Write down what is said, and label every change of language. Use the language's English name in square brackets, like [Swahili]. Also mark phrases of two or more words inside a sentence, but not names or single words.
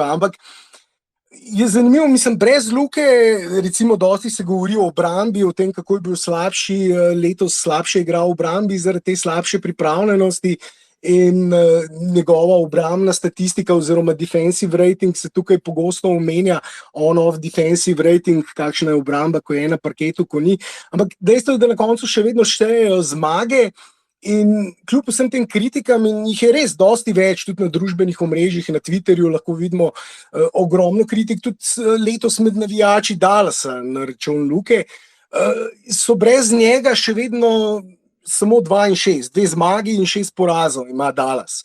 [Slovenian] Ampak je zanimivo, mislim, brez Luke, recimo dosti se govori o obrambi, o tem, kako je bil slabši, letos slabše igral v obrambi zaradi te slabše pripravljenosti in njegova obrambna statistika oziroma [English] defensive rating [Slovenian] se tukaj pogosto omenja, [English] on-off defensive rating, [Slovenian] kakšna je obramba, ko je na parketu, ko ni. Ampak dejstvo je, da na koncu še vedno štejejo zmage. In kljub vsem tem kritikam, in jih je res dosti več, tudi na družbenih omrežjih, na Twitterju lahko vidimo ogromno kritik, tudi letos med navijači Dallasa na račun Luke, so brez njega še vedno samo 2-6, 2 zmagi in 6 porazov ima Dallas.